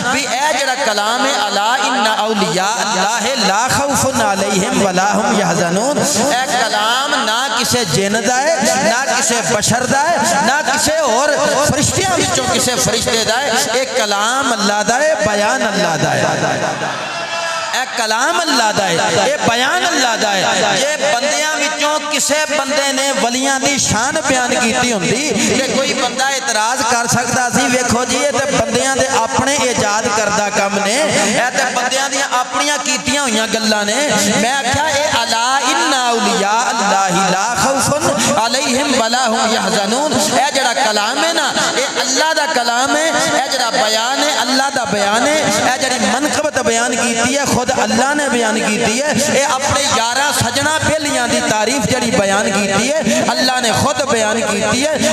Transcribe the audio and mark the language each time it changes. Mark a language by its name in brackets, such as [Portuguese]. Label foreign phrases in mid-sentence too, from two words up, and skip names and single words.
[Punjabi] بھی اے جیہڑا کلام ہے [Arabic] ألا إن أولياء الله لا خوف عليهم ولا هم يحزنون, [Punjabi] اے کلام نہ کسے جن دا ہے، نہ کسے بشر دا ہے، نہ کسے اور فرشتیاں وچوں کسے فرشتے دا ہے. اے کلام اللہ دا ہے، بیان اللہ دا ہے. اے کلام اللہ دا ہے، یہ بیان اللہ دا ہے. جے بندیاں وچوں کسے بندے نے ولیاں دی شان بیان کیتی ہوندی تے کوئی بندہ اعتراض کر سکدا سی، ویکھو جی یہ تے بندیاں دے اپنے ایجاد کردا کم نے، اے تے بندیاں دی اپنیاں کیتیاں ہوئیاں گلاں نے. میں آکھیا اے [Arabic] ألا إن أولياء الله لا خوف عليهم ولا هم يحزنون, [Punjabi] اے جیہڑا کلام ہے نا یہ اللہ دا کلام ہے، اے جیہڑا بیان ہے اللہ دا بیان ہے. اے جیہڑی منقبت بیان کیتی ہے خود اللہ نے بیان کی ہے. یہ اپنے یارا سجنا بیلیاں دی تعریف جیہڑی بیان کی ہے اللہ نے خود بیان کی ہے.